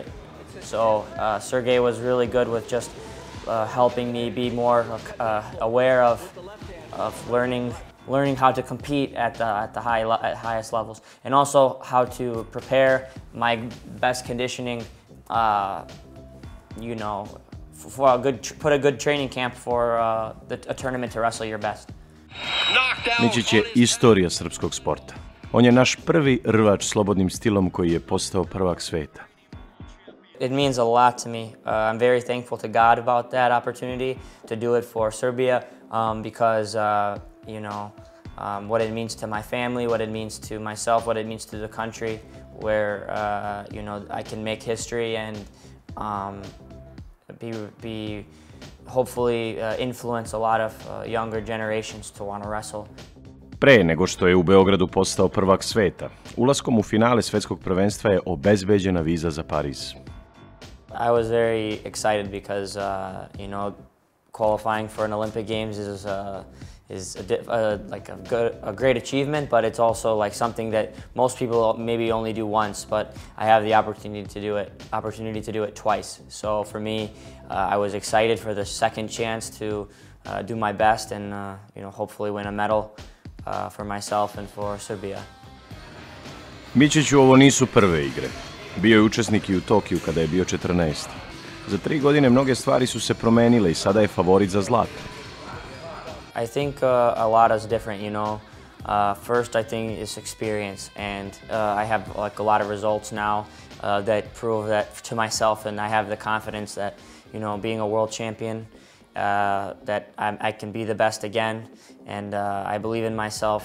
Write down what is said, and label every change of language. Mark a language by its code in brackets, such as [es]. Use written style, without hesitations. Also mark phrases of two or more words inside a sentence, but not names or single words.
[en] So Sergey was really good with just helping me be more aware of learning how to compete at the highest levels, and also how to prepare my best conditioning. Put a good training camp for a tournament to wrestle your best. [sr] Mićić je istorija srpskog sporta. On je naš prvi rvač slobodnim stilom koji je postao prvak sveta. [en] It means a lot to me. I'm very thankful to God about that opportunity to do it for Serbia, because what it means to my family, what it means to myself, what it means to the country, where I can make history and be hopefully influence a lot of younger generations to want to wrestle. [sr] Pre nego što je u Beogradu postao prvak sveta, ulaskom u finale svetskog prvenstva je obezbeđena viza za Pariz. [en] I was very excited because qualifying for an Olympic Games is a great achievement, but it's also like something that most people maybe only do once, but I have the opportunity to do it twice. So for me, I was excited for the second chance to do my best and hopefully win a medal for myself and for Serbia. [sr] Mićiću ovo nisu prve igre. Bio je učesnik i u Tokiju kada je bio 14. Za 3 godine mnoge stvari su se promenile i sada je favorit za zlato. [en] I think a lot is different, First, I think it's experience, and I have like a lot of results now that prove that to myself, and I have the confidence that, being a world champion, that I can be the best again, and I believe in myself.